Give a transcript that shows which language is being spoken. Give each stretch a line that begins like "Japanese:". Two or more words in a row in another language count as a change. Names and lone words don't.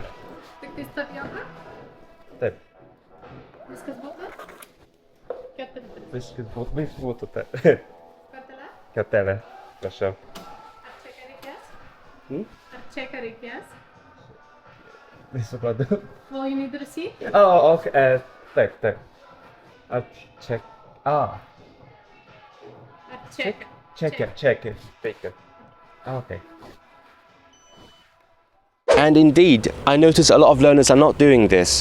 Lithuanian: Tik tais tapioka? Taip. Viskas būtų? Keturi. Viskas būtų taip. Kartelė? Kartelė, prašau. Ar čeką reikės? Ar čeką reikės? Nesupratau.
English: Well, you need the receipt? Oh, okay. Taip. Check.
Lithuanian: Ar čeką?
English: Check it. Okay. And indeed, I notice a lot of learners are not doing this.